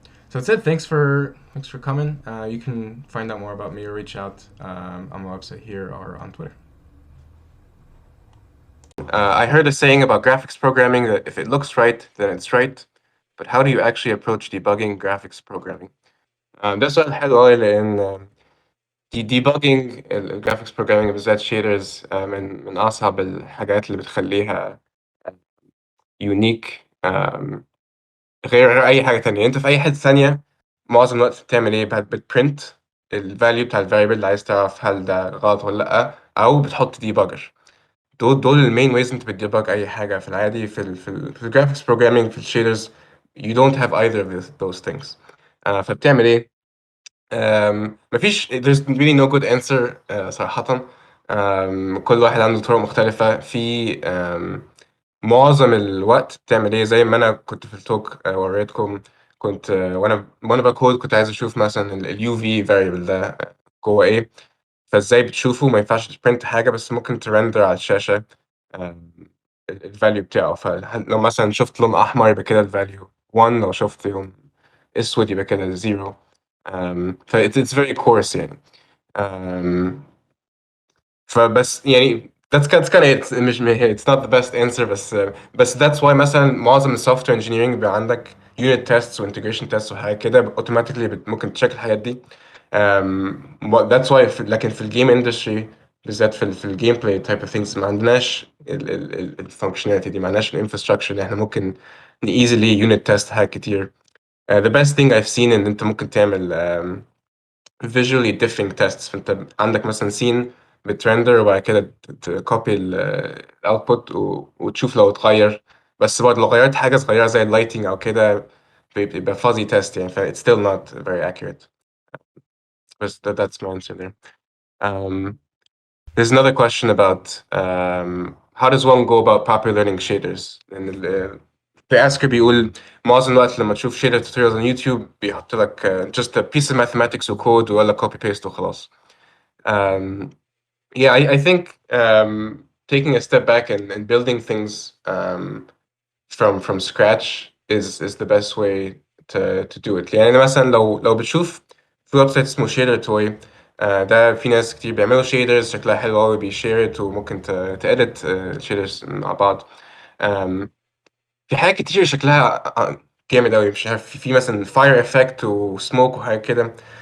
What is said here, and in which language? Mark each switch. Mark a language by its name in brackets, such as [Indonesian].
[English] So that's it. Thanks for coming. You can find out more about me or reach out on my website here or on Twitter. I heard a saying about graphics programming that if it looks right, then it's right. But how do you actually approach debugging graphics programming? [Arabic] ده سؤال حلو قوي لأن debugging الجرافيكس programming بالذات shaders من أصعب الحاجات اللي بتخليها يونيك غير أي حاجة تانية. أنت في أي حتة ثانية معظم الوقت بتعمل إيه؟ بتبرنت الفاليو بتاع الفاريبل اللي عايز تعرف هل ده غلط ولا لأ، أو بتحط ديباجر. دول المين ويز انت بتديبج اي حاجه في العادي في الجرافيكس بروجرامينج في الشيدرز. [English] You don't have either of those things. [Arabic] فبتعمل ايه؟ مفيش [English] there's really no good answer [Arabic] صراحه. كل واحد عنده طرق مختلفه في معظم الوقت بتعمل ايه. زي ما انا كنت في التوك وريتكم، كنت وانا بكود كنت عايز اشوف مثلا اليو في فاريبل ده جوه ايه، فازاي بتشوفه. ما ينفعش تبرنت حاجة بس ممكن ترندر على الشاشة الفاليو بتاعه. فلو مثلا شفت لون أحمر يبقى كده الفاليو 1، لو شفت لون أسود يبقى كده 0. [English] ف it's very coarse يعني. فبس يعني that's kind of it. [Arabic] مش [English] it's not the best answer [Arabic] بس [English] that's why [Arabic] مثلا معظم السوفت وير انجينيرنج بيبقى عندك unit tests وintegration tests وحاجات كده automatically ممكن تشيك الحاجات دي. [English] that's why [Arabic] لكن في الجيم اندستري بالذات في الجيم بلاي تايب اوف ثينجز ما عندناش الفانكشناليتي دي، ما عندناش الانفراستراكشر اللي احنا ممكن [English] easily unit test [Arabic] حاجات كتير. [English] The best thing I've seen [Arabic] ان انت ممكن تعمل [English] visually differing tests. [Arabic] فانت عندك مثلا scene بترندر وبعد كده تكوبي الاوتبوت وتشوف لو اتغير، بس برضه لو غيرت حاجه صغيره زي اللايتنج او كده بيبقى fuzzy test يعني. [English] ف it's still not very accurate. But that's my answer there. There's another question about how does one go about properly learning shaders. the asker [Arabic] بيقول معظم الوقت لما تشوف [English] shader tutorials on YouTube [Arabic] بيحط لك [English] just a piece of mathematics وكود ولا copy paste وخلاص. Yeah, I think taking a step back and building things from scratch is the best way to do it. [Arabic] يعني مثلا لو بتشوف في ويب سايت اسمه شيدر توي، ده في ناس كتير بيعملوا شيدرز شكلها حلو قوي بيشيرت وممكن تأدت شيدرز مع بعض. في حاجات كتير شكلها جامد قوي، مش عارف في مثلا فاير افكت وسموك وحاجات كده.